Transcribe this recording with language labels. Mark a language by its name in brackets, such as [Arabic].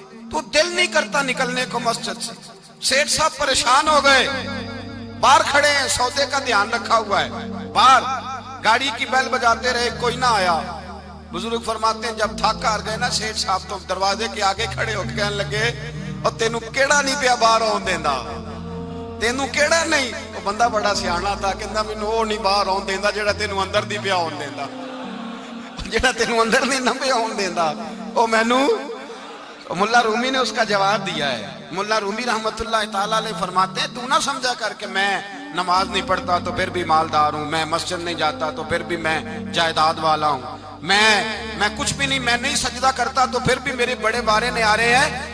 [Urdu] تو دل نہیں کرتا نکلنے کو مسجد سے. سیٹھ صاحب پریشان ہو گئے, باہر کھڑے ہیں, سودے کا دھیان رکھا ہوا ہے, باہر گاڑی کی بیل بجاتے رہے, کوئی نہ آیا. بزرگ فرماتے ہیں جب تھک ہار گئے نا سیٹھ صاحب, تو دروازے کے آگے کھڑے ہو کے کہنے لگے اور [Punjabi] تینوں کیڑا نہیں پیا باہر آن دیندا, تینوں کیڑا نہیں. [Urdu] وہ بندہ بڑا سیانا تھا, [Punjabi] کہندا مینوں وہ نہیں باہر آن دیندا جڑا تینوں اندر دی پیا آن دیندا, جڑا تینوں اندر نہیں نہ پیا آن دیندا او مینوں. [Urdu] ملا رومی نے اس کا جواب دیا ہے. ملا رومی رحمت اللہ تعالیٰ علیہ فرماتے ہیں تو نہ سمجھا کر کہ میں نماز نہیں پڑھتا تو پھر بھی مالدار ہوں, میں مسجد نہیں جاتا تو پھر بھی میں جائیداد والا ہوں, میں کچھ بھی نہیں, میں نہیں سجدہ کرتا تو پھر بھی میرے بڑے بارے نیارے ہیں.